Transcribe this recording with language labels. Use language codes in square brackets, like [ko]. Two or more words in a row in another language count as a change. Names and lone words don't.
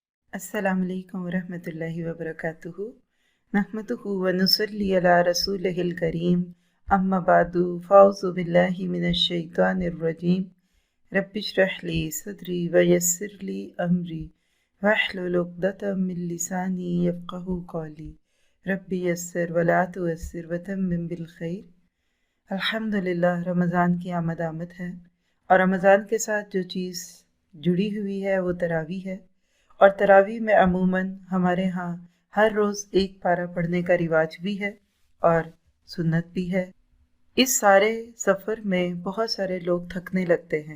[ar] السلام عليكم ورحمة الله وبركاته نحمده ونصلي على رسوله الكريم أما بعد فأعوذ بالله من الشيطان الرجيم رب اشرح لي صدري ويسر لي أمري واحلل عقدة من لساني يفقهوا قولي رب يسر ولا تعسر وتمم بالخير. [hi] अल्हम्दुलिल्लाह, रमज़ान की आमद है और रमज़ान के साथ जो चीज़ जुड़ी हुई है वो तरावी है। और तरावी में अमूमन हमारे यहाँ हर रोज़ एक पारा पढ़ने का रिवाज भी है और सुन्नत भी है। इस सारे सफ़र में बहुत सारे लोग थकने लगते हैं।